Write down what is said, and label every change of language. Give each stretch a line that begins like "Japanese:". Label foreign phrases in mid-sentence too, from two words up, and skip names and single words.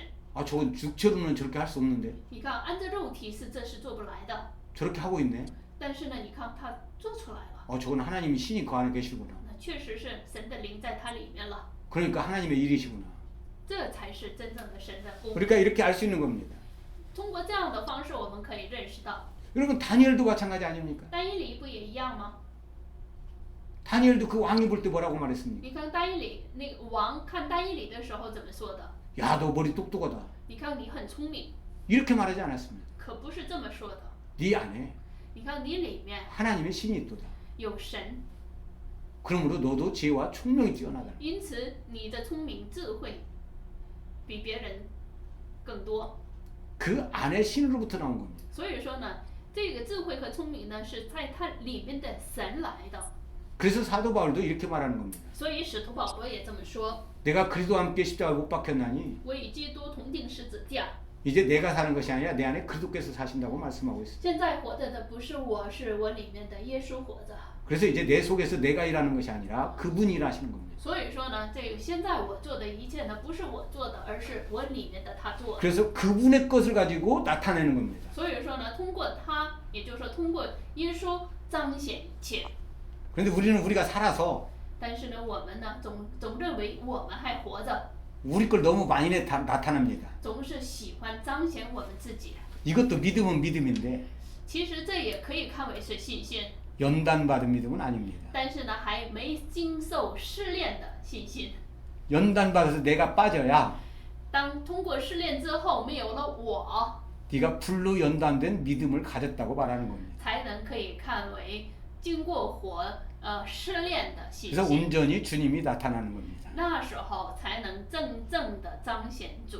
Korean: 아, 저건 육체로는 저렇게 할 수 없는데
Chinese: 你看，按照肉体这是做不来的，
Korean: 저렇게 하고 있네.
Chinese: 但是呢，你看他做出来了，
Korean: 저건 하나님이 신이 그 안에 계시구나.
Chinese: 那确实是神的灵在他里面了，
Korean: 그러니까 하나님의 일이시구나.
Chinese: 这才是真正的神的工。
Korean: 그러니까 이렇게 알 수 있는 겁니다.
Chinese: 通过这样的方式，我们可以认识到，
Korean: 여러분 다니엘도 마찬가지 아닙니까?
Chinese: 单一理不也一样吗？
Korean: 다니엘도 그 왕이 볼 때 뭐라고 말했습니까?
Chinese: 你看单一理那个王看单一理的时候怎么说的？
Korean: 야, 너 머리 똑똑하다.
Chinese: 你看你很聪明，
Korean: 이렇게 말하지 않았습니다.
Chinese: 可不是这么说的。
Korean: 네 안에
Chinese: 你看你里面
Korean: 하나님의 신이 있도다.
Chinese: 有神，
Korean: 그러므로 너도 지혜와 총명이 뛰어나다.
Chinese: 因此你的聪明智慧比别人更多。
Korean: 그 안에 신으로부터 나온 겁니다.
Chinese: 所以说呢，这个智慧和聪明呢是在它里面的神来的。
Korean: 그래서 사도 바울도 이렇게 말하는 겁니다.
Chinese: 所以使徒保罗也这么说：
Korean: 내가 그리스도와 함께 십자가에 못 박혔나니
Chinese: 我与基督同定十字架。
Korean: 이제 내가 사는 것이 아니라 내 안에 그리스도께서 사신다고 말씀하고 있습니다.
Chinese: 现在活着的不是我，是我里面的耶稣活着。
Korean: 그래서 이제 내 속에서 내가 일하는 것이 아니라 그분이 일하시는 겁니다.
Chinese: 所以说呢，这个现在我做的一切呢，不是我做的，而是我里面的他做的。
Korean: 그래서 그분의 것을 가지고 나타내는 겁니다.
Chinese: 所以说呢，通过他，也就是说通过耶稣彰显一切。
Korean: 그런데 우리가 살아서
Chinese: 但是呢，我们呢，总认为我们还活着，
Korean: 우리 걸 너무 많이 나타납니다.
Chinese: 总是喜欢彰显我们自己。
Korean: 이것도 믿음은 믿음인데
Chinese: 其实这也可以看为是信心，
Korean: 연단받은 믿음은 아닙니다.
Chinese: 但是呢，还没经受试炼的信心。
Korean: 연단받아서 내가 빠져야
Chinese: 当通过试炼之后，没有了我，
Korean: 네가 불로 연단된 믿음을 가졌다고 말하는 겁니다.
Chinese: 才能可以看为经过火试炼的信
Korean: 그래서
Chinese: 心。
Korean: 온전히 주님이 나타나는 겁니다.
Chinese: 那时候才能真正的彰显主，